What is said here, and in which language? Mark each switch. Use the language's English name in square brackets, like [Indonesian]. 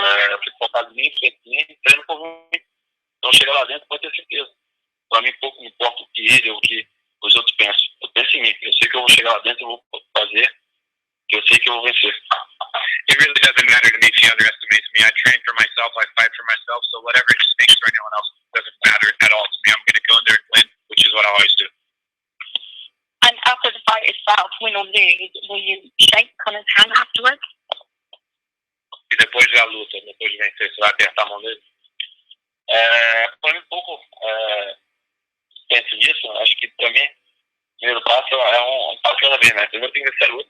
[Portuguese] Eu fico focado em mim, treino por mim. Então chegar lá dentro pode ter certeza. Pra mim pouco me importa o que ele ou o que os outros pensam. Eu penso em mim. Eu sei que eu vou chegar lá dentro, eu vou fazer, que eu sei que eu vou vencer. [English] It really doesn't matter to me if he underestimates me. I train for myself, I fight for myself, so whatever he thinks or anyone else doesn't matter at all to me. I'm going to go in there and win, which is what I always do. And after the fight itself, win or lose, will you shake Conor's hand afterwards? [Portuguese] E depois da luta, depois de vencer, você vai apertar a mão dele? Pra mim, pouco penso nisso. Acho que pra mim, o primeiro passo é um passo cada vez, né? Primeiro tem que vencer a luta.